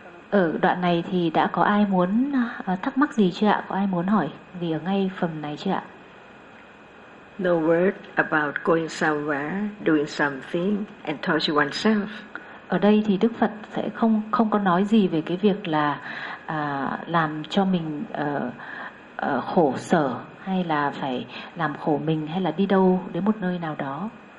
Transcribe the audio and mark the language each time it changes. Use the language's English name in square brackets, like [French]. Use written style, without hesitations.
[Vietnamese] Ở đoạn này thì đã có ai muốn thắc mắc gì chưa ạ? Có ai muốn hỏi gì ở ngay phần này chưa ạ? [English] No word about going somewhere, doing something and torture oneself. [Vietnamese] Ở đây thì Đức Phật sẽ không có nói gì về cái việc là làm cho mình khổ sở hay là phải làm khổ mình hay là đi đâu đến một nơi nào đó.